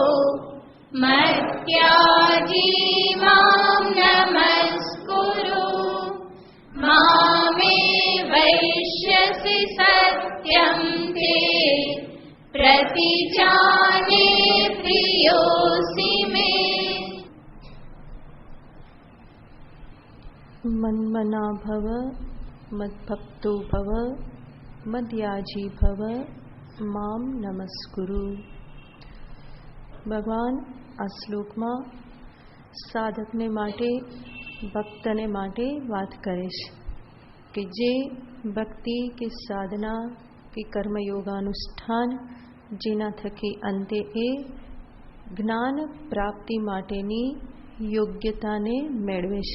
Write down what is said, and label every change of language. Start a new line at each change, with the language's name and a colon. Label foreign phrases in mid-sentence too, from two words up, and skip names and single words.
Sanskrit: मद्याजी मां नमस्कुरु मामे वैष्यसि सत्यं ते प्रतिजाने प्रियोऽसि मे। मन्मना भव मद्भक्तो भव मद्याजी भव माम नमस्कुरु।
Gujarati: ભગવાન આ શ્લોકમાં સાધકને માટે ભક્તને માટે વાત કરે છે કે જે ભક્તિ કે સાધના કે કર્મયોગાનુષ્ઠાન જેના થકી અંતે એ જ્ઞાન પ્રાપ્તિ માટેની યોગ્યતાને મેળવે છે.